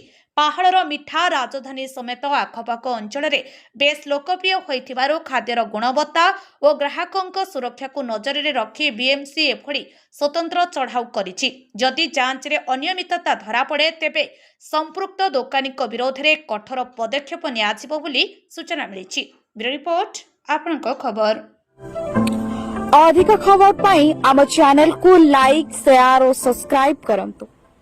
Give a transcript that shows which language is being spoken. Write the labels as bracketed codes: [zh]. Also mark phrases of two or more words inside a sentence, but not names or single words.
[or] ପାହାଳର ମିଠା ରାଜଧାନୀ ସମେତ ଆଖପାଖ ଅଞ୍ଚଳରେ ବେଶ୍ ଲୋକପ୍ରିୟ ହୋଇଥିବାରୁ ଖାଦ୍ୟର ଗୁଣବତ୍ତା ଓ ଗ୍ରାହକଙ୍କ ସୁରକ୍ଷାକୁ ନଜରରେ ରଖି ବିଏମ୍ସି ଏଭଳି ସ୍ୱତନ୍ତ୍ର ଚଢ଼ାଉ କରିଛି। ଯଦି ଯାଞ୍ଚରେ ଅନିୟମିତତା ଧରାପଡ଼େ ତେବେ ସମ୍ପୃକ୍ତ ଦୋକାନୀଙ୍କ ବିରୋଧରେ କଠୋର ପଦକ୍ଷେପ ନିଆଯିବ ବୋଲି ସୂଚନା ମିଳିଛି। ବ୍ୟୁରୋ ରିପୋର୍ଟ, ଆପଣଙ୍କ ଖବର। ଅଧିକ ଖବର ପାଇଁ ଆମ ଚ୍ୟାନେଲ କୁ ଲାଇକ, ସେୟାର ଆଉ ସବସ୍କ୍ରାଇବ କରନ୍ତୁ।